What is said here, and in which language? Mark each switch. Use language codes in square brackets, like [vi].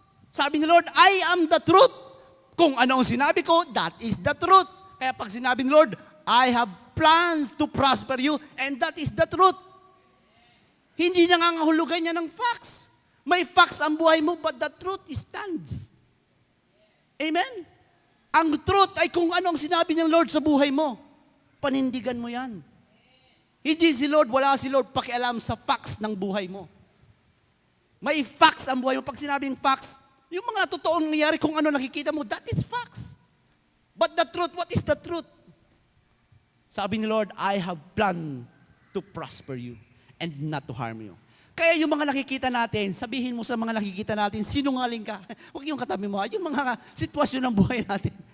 [tl] Sabi ni Lord, [en] I am the truth. [tl] Kung ano ang sinabi ko, [en] that is the truth. [tl] Kaya pag sinabi ni Lord, [en] I have plans to prosper you, and that is the truth. [tl] Hindi nangangahulugan niya ng facts. May facts ang buhay mo, [en] but the truth stands. [tl] Amen? Ang truth ay kung ano ang sinabi ng Lord sa buhay mo. Panindigan mo yan. Hindi si Lord, wala si Lord pakialam sa facts ng buhay mo. May facts ang buhay mo. Pag sinabing facts, yung mga totoong nangyayari kung ano nakikita mo, [en] that is facts. But the truth, what is the truth? [tl] Sabi ni Lord, [en] I have planned to prosper you and not to harm you. [tl] Kaya yung mga nakikita natin, sabihin mo sa mga nakikita natin, sinungaling ka. Huwag yung katabi mo, yung mga sitwasyon ng buhay natin.